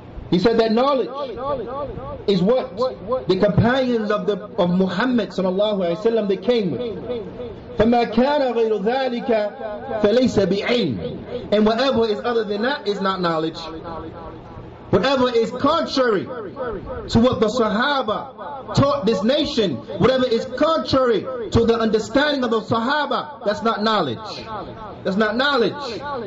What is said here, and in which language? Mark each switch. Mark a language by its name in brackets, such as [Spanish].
[English] He said that knowledge is what the companions of Muhammad [Arabic] صلى الله عليه وسلم [English] they came with. [Arabic] فما كان غير ذلك فليس بعلم. [English] And whatever is other than that is not knowledge. Whatever is contrary to what the Sahaba taught this nation, whatever is contrary to the understanding of the Sahaba, that's not knowledge. That's not knowledge.